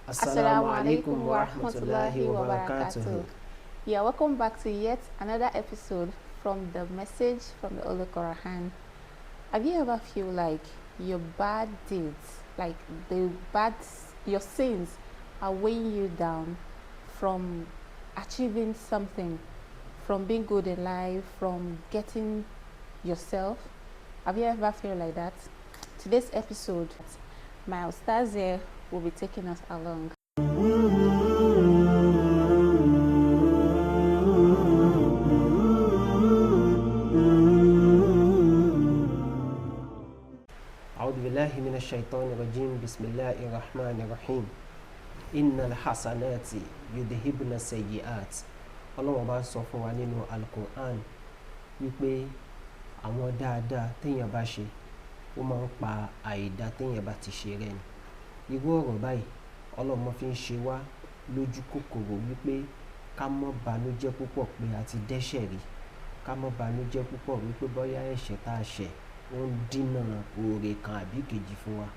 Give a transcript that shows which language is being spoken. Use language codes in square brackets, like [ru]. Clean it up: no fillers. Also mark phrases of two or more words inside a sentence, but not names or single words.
[ar] السلام عليكم ورحمة الله وبركاته. [en] Yeah, welcome back to yet another episode from the message from the Holy Quran. Have you ever feel like your bad deeds, like your sins are weighing you down from achieving something, from being good in life, from getting yourself? Have you ever feel like that? Today's episode, my ustaz here will be taking us along. [ar] أعوذ بالله من الشيطان الرجيم بسم الله الرحمن الرحيم إن الحسنات يذهبن السيئات. [yo] Ọlọ́run bá sọ fún wa nínú Al-Qur'an wípé àwọn dáadáa téèyàn bá ṣe ó máa ń pa àìdá téèyàn bá ti ṣe rẹ́ ni. Irú ọ̀rọ̀ báyìí Ọlọ́run fi ń ṣe wá lójú kòkòrò wípé ká má banújẹ́ púpọ̀ pé a ti dẹ́ṣẹ̀ rí, ká má banújẹ́ púpọ̀ wípé bóyá ẹ̀ṣẹ̀ tá a ṣẹ̀ ó ń dínà oore kan àbí kejì fún wa.